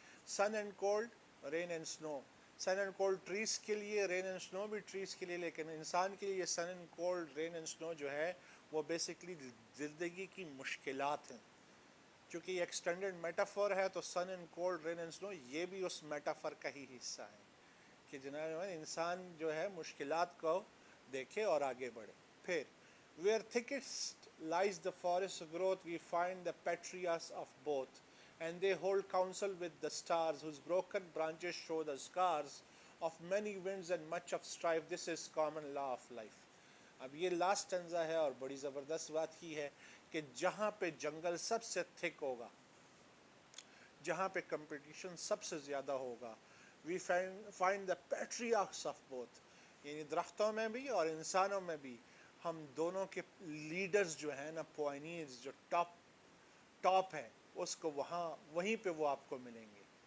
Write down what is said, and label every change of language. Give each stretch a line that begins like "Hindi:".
English: Sun and cold, rain and snow.
Urdu: سن and cold trees کے لیے, رین اینڈ سنو بھی ٹریز کے لیے, لیکن انسان کے لیے یہ سن اینڈ کولڈ, رین اینڈ سنو جو ہے وہ بیسکلی زندگی کی مشکلات ہیں. چونکہ یہ ایکسٹینڈڈ میٹافور ہے تو سن اینڈ کولڈ, رین اینڈ سنو یہ بھی اس میٹافور کا ہی حصہ ہے کہ جناب انسان جو ہے مشکلات کو دیکھے اور آگے بڑھے. پھر
English: where thickest lies the forest growth, we find the patriarchs of both, and they hold counsel with the stars, whose broken branches show the scars of many winds and much of strife. This is common law of life.
Urdu: اب یہ last ٹنزا ہے اور بڑی زبردست بات کی ہے کہ جہاں پہ جنگل سب سے تھک ہوگا, جہاں پہ کمپٹیشن سب سے زیادہ ہوگا,
English: we find the patriarchs of both,
Urdu: یعنی درختوں میں بھی اور انسانوں میں بھی ہم دونوں کے لیڈرز جو ہیں نا, پوائنیرز جو ٹاپ ہے, اس کو وہیں پہ وہ آپ کو ملیں گے.